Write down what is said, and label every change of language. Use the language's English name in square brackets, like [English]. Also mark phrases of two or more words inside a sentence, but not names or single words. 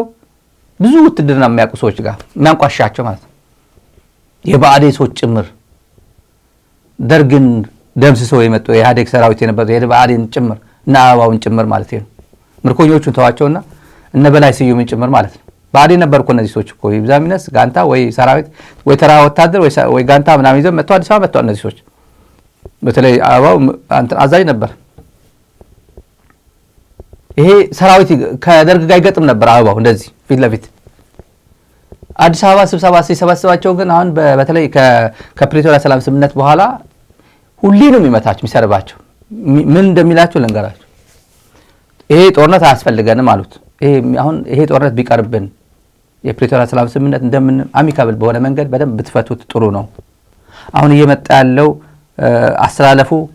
[Amharic] ብዙ ውትድርና የሚያውቁ ሰዎች ጋር የሚያንቋሻቸው ማለት ነው። የብአዴን ሰዎች ጭምር ደርግን ደምስሰው የመጡ የኢህአዴግ ሰራዊት የነበረው የብአዴን ጭምር እና አበባውን ጭምር ማለት ነው። ምርኮኞቹን ተዋቸውና እነ በላይ ስዩምን ጭምር ማለት ነው። ብአዴን ነበር እኮ እነዚህ ሰዎች እኮ ይብዛሚነስ ጋንታ ወይ ሰራዊት ወይ ተራ ወታደር ወይ ጋንታ ምናምን ይዘው መጥተው አዲስ አበባ መጥተው እነዚህ ሰዎች በተለይ አበባው አዛዥ ነበር። ይሄ ሰራዊት ከደርግ ጋር ይገጥም ነበር። አበባው እንደዚህ ፊት ለፊት አዲስ አበባ ስብሰባ ሲሰበስባቸው ግን አሁን በተለይ ከፕሪቶሪያ ሰላም ስምምነት በኋላ ሁሌ ነው የሚመታቸው የሚሰርባቸው። ምን እንደሚላቸው ልንገራቸው። ይሄ ጦርነት አያስፈልገንም አሉት። ይሄ ጦርነት ቢቀርብን የፕሪቶሪያ ሰላም ስምምነት እንደምን አሚካብል በሆነ መንገድ በደንብ ብትፈቱት ጥሩ ነው። አሁን እየመጣ ያለው አስተላለፉ